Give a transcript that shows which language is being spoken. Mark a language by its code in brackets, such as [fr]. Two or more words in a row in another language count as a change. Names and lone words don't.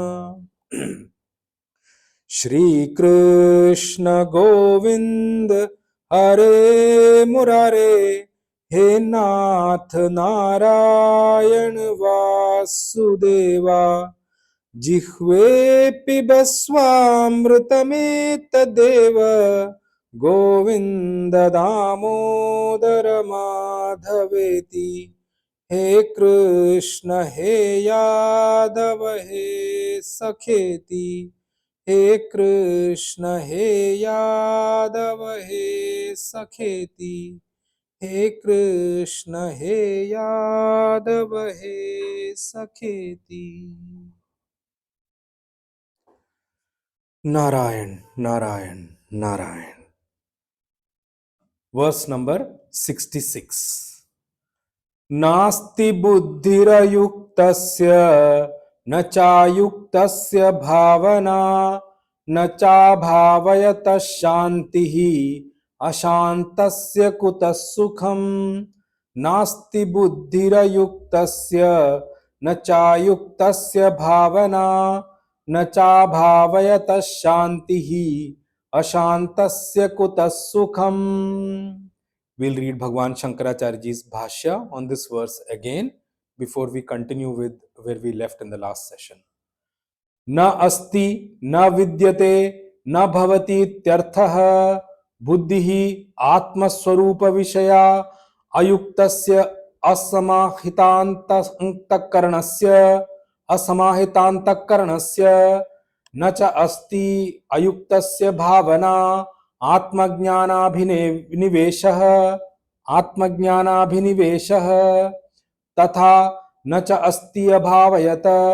[sa] श्री कृष्ण गोविंद हरे मुरारे हे नाथ नारायण वासुदेवा जिह्वे पिबस्वामृतमेतदेव गोविंद दामोदर माधवेति। हे कृष्ण हे यादव हे सखेति। हे कृष्ण हे यादव हे सखेति। हे कृष्ण हे यादव हे सखेति। नारायण नारायण नारायण। [en] verse number 66. नास्ति बुद्धिरयुक्तस्य न चायुक्तस्य भावना न चाभावयतः शान्तिः अशान्तस्य कुतः सुखम्। नास्ति बुद्धिरयुक्तस्य न चायुक्तस्य भावना न चाभावयतः शान्तिः अशान्तस्य कुतः सुखम्. We'll read Bhagwan Shankaracharya's Bhashya on this verse again before we continue with where we left in the last session. [sa] न अस्ति न विद्यते न भवति इत्यर्थः बुद्धिः आत्मस्वरूप विषया अयुक्तस्य असमाहितान्तःकरणस्य न च अस्ति अयुक्तस्य भावना आत्मज्ञानाभिनिवेशः तथा न च अस्ति अभावयत